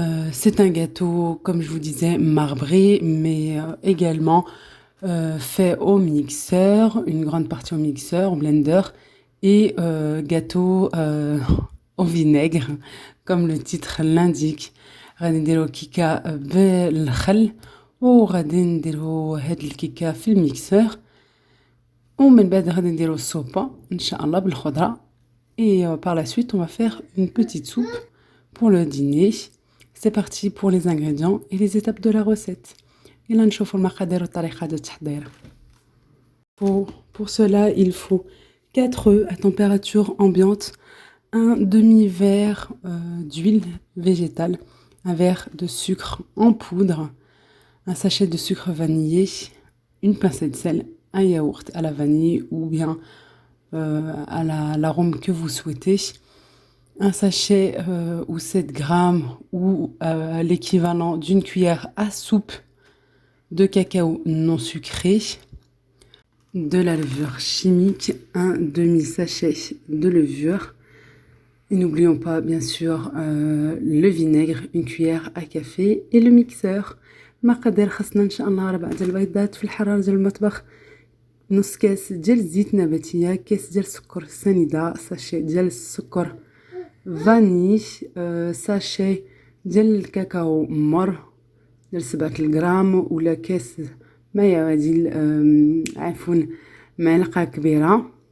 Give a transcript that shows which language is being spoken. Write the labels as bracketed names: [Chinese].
[French] C'est un gâteau, comme je vous disais, marbré, mais également fait au mixeur, une grande partie au mixeur, au blender, et gâteau au vinaigre, comme le titre l'indique. [Arabic] غادي نديرو كيكه بالخل وغادي نديرو هاد الكيكه في الميكسور، ومن بعد غادي نديرو السوبه ان شاء الله بالخضره. [French] Et par la suite, on va faire une petite soupe pour le dîner. C'est parti pour les ingrédients et les étapes de la recette. [Arabic] يلا نشوفوا المقادير والطريقة de التحضير. [French] Pour cela, il faut 4 œufs à température ambiante, un demi-verre d'huile végétale, un verre de sucre en poudre, un sachet de sucre vanillé, une pincée de sel, un yaourt à la vanille ou bien à l'arôme que vous souhaitez, un sachet ou 7 grammes ou l'équivalent d'une cuillère à soupe de cacao non sucré, de la levure chimique, un demi-sachet de levure, et n'oublions pas bien sûr le vinaigre, une cuillère à café et le mixeur. [Arabic] مقادير خاصنا ان شاء الله 4 ديال البيضات في الحراره ديال المطبخ، نص كاس ديال الزيت نباتيه، كاس ديال السكر سنيده، ساشي ديال السكر فاني، ساشي ديال الكاكاو مر ديال 7 غرام، ولا كاس ما يعادل عفوا معلقه كبيره.